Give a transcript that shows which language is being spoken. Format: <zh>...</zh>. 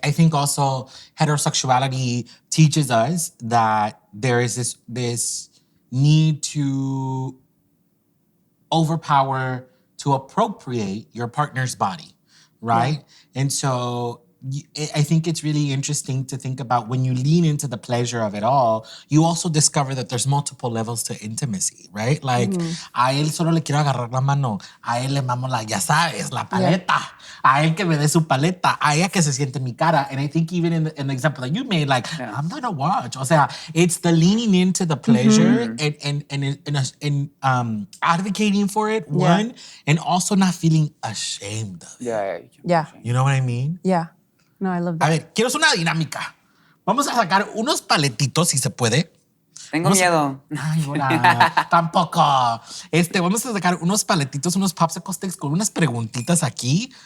<en>I think also heterosexuality teaches us that there is this need to overpower, to appropriate your partner's body, right? And so I think it's really interesting to think about when you lean into the pleasure of it all, you also discover that there's multiple levels to intimacy, right?</en> <es>Like, a él solo le quiero agarrar la mano, a él le mamo la, ya sabes, la paleta, a él que me dé su paleta, a ella que se siente en mi cara.</es> <en>And I think even in the example that you made, like, I'm gonna watch.</en> <es>O sea,</es> <en>it's the leaning into the pleasure and advocating for it, one, and also not feeling ashamed of it. Yeah. You know what I mean? Yeah. No, I love</en> <es>A</es> <en>that.</en> <es>ver, quiero hacer una dinámica. Vamos a sacar unos paletitos, si se puede. Tengo miedo. Ay, hola. Tampoco. Vamos a sacar unos paletitos, unos</es> <en>popsicle sticks</en> <es>con unas preguntitas aquí.</es>